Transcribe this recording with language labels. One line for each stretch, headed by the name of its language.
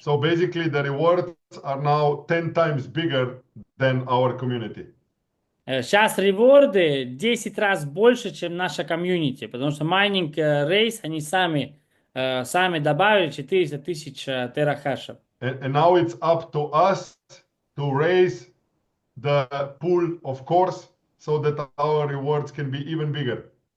English: So basically the rewards are now 10 times bigger than our community.
Russian: Сейчас реворды 10 раз больше, чем наша комьюнити, потому что майнинг рейс, они сами добавили 400 тысяч терахашев.
English: And now it's up to us to raise the pool of cores so that our rewards can be even bigger.